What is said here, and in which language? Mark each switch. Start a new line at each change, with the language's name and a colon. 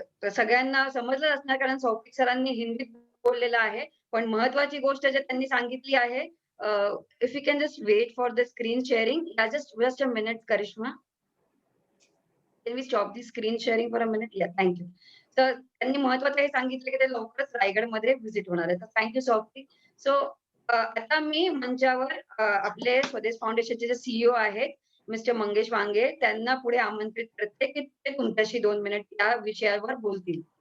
Marathi: सगळ्यांना समजलं असणार कारण सौप्तिक सरांनी हिंदीत बोललेलं आहे, पण महत्वाची गोष्ट जे त्यांनी सांगितली आहे,
English: if you can just wait for the screen sharing. Yeah, just a minute, Karishma. Can we stop the screen sharing for a minute? Yeah, thank you.
Marathi: तर त्यांनी महत्वाचं हे सांगितलं की ते लवकरच रायगडमध्ये व्हिजिट होणार आहे. तर थँक्यू सौप्तिक. सो आता मी मंचावर आपले स्वदेश फाउंडेशनचे जे सीईओ आहेत मिस्टर मंगेश वांगे, त्यांना पुढे आमंत्रित करते की ते तुमच्याशी 2 मिनिट या विषयावर बोलतील.